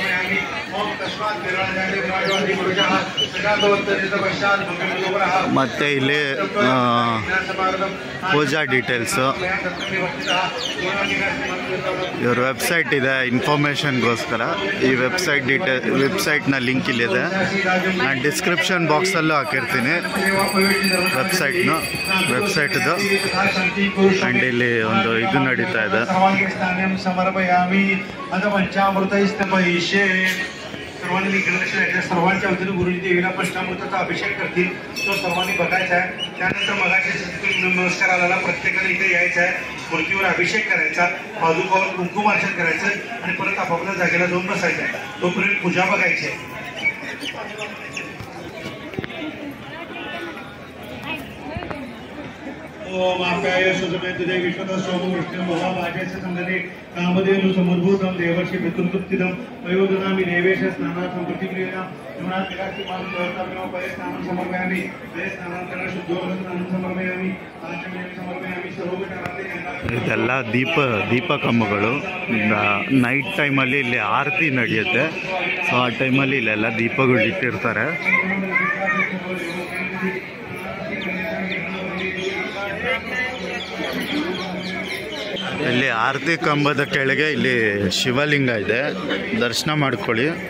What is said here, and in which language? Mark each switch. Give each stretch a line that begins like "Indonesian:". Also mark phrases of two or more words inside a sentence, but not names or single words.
Kannada: ಮತ್ತು ಇಲ್ಲಿ ಪೂಜಾ ಡೀಟೇಲ್ಸು, ಇವ್ರ ವೆಬ್ಸೈಟ್ ಇದೆ ಇನ್ಫಾರ್ಮೇಷನ್ಗೋಸ್ಕರ. ಈ ವೆಬ್ಸೈಟ್ನ ಲಿಂಕ್ ಇಲ್ಲಿದೆ. ನಾನು ಡಿಸ್ಕ್ರಿಪ್ಷನ್ ಬಾಕ್ಸಲ್ಲೂ ಹಾಕಿರ್ತೀನಿ ವೆಬ್ಸೈಟ್ದು. ಆ್ಯಂಡ್ ಇಲ್ಲಿ ಒಂದು ಇದು ನಡೀತಾ ಇದೆ.
Marathi: सर्वांनी गणेश सर्वांच्या वतीने गुरुजी देवीला पंचामृताचा अभिषेक करतील, तो सर्वांनी बघायचा आहे. त्यानंतर मगाशी नमस्कार आलेला प्रत्येकाने इथे यायचं आहे, मूर्तीवर अभिषेक करायचा, पादुकावर कुंकुमार्चन करायचं आणि परत आपापल्या जागेला जाऊन बसायचं आहे. तोपर्यंत पूजा बघायची आहे.
Sanskrit: ओम आप्याय सुजमेत विश्वत सोम विष्णु महाभाग्यस्य संगते कामधेनु समुद्भूतं देवर्षि पितृतृप्तिदं वयोदनामि देवेश स्नानार्थं प्रतिक्रिया यमुनात् विकासि मां प्रवर्तामिनो परे स्नानं समर्पयामि परे स्नानान्तरं शुद्धोदकं स्नानं समर्पयामि आचमनं समर्पयामि सर्वोपचारार्थी.
Kannada: ಇದೆಲ್ಲ ದೀಪ ಕಂಬಗಳು. ನೈಟ್ ಟೈಮಲ್ಲಿ ಇಲ್ಲಿ ಆರತಿ ನಡೆಯುತ್ತೆ. ಸೊ ಆ ಟೈಮಲ್ಲಿ ಇಲ್ಲೆಲ್ಲ ದೀಪಗಳು ಇಟ್ಟಿರ್ತಾರೆ. ಇಲ್ಲಿ ಆರತಿ ಕಂಬದ ಕೆಳಗೆ ಇಲ್ಲಿ ಶಿವಲಿಂಗ ಇದೆ, ದರ್ಶನ ಮಾಡ್ಕೊಳ್ಳಿ.